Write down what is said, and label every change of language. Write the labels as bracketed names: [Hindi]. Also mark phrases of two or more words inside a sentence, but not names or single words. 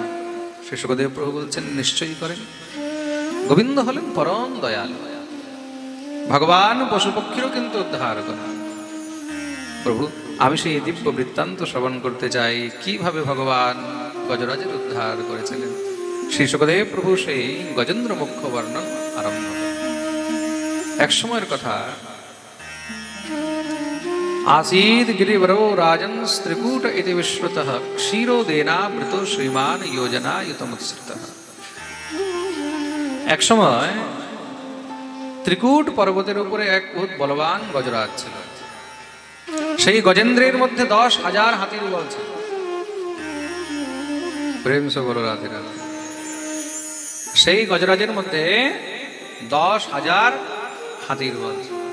[Bangla] শ্রী শুকদেব প্রভু বলছেন, নিশ্চয়ই করেন। গোবিন্দ হলেন পরম দয়াল, ভগবান পশু পক্ষীরও কিন্তু উদ্ধার করেন। প্রভু, আমি সেই দিব্য বৃত্তান্ত শ্রবণ করতে চাই, কিভাবে ভগবান গজরাজের উদ্ধার করেছিলেন। শ্রী শুকদেব প্রভু সেই গজেন্দ্র মুখ্য বর্ণন আরম্ভ। এক সময়ের কথা, [Sanskrit] आसीद गिरिवरो राजन त्रिकूट इति विश्रुतः क्षीरोदेनावृत श्रीमान योजना युतमुत्सृतः। [Bangla] এক সময় ত্রিকূট পর্বতের উপরে এক বহুত বলবান গজরাজ ছিল। সেই গজেন্দ্রের মধ্যে 10,000 হাতির বল ছিল। [Hindi] प्रेम से बोलो राधे राधे। [Bangla] সেই গজরাজের মধ্যে 10,000 হাতির বল ছিল।